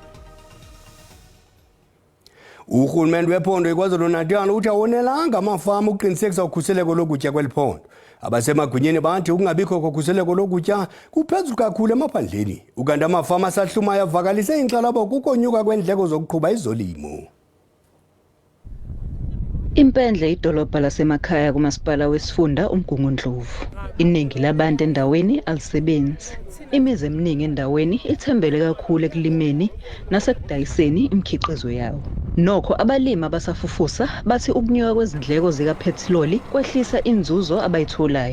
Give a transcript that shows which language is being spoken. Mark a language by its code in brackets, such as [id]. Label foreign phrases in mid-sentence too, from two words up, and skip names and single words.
[xh] Urhulumente wephondo eKwaZulu-Natal uthi awonelanga amafama ukuqinisekisa ukhuseleko lokutya kweli phondo. Abasemagunyeni bathi ukungabikho kokhuseleko lokutya kuphezulu kakhulu emaphandleni. Ukanti amafama asahlumayo avakalise inkxalabo kukonyuka kwendleko zokuqhuba izolimo. [zu] Impendle idolobha lasemakhaya kumasipala wesifunda uMgungundlovu. Iningi labantu endaweni alisebenzi. Imizi eminingi endaweni ithembele kakhulu ekulimeni nasekudayiseni imikhiqizo yawo. Nokho abalimi abasafufusa bathi ukunyuka kwezindleko zikaphethiloli kwehlisa inzuzo abayitholayo.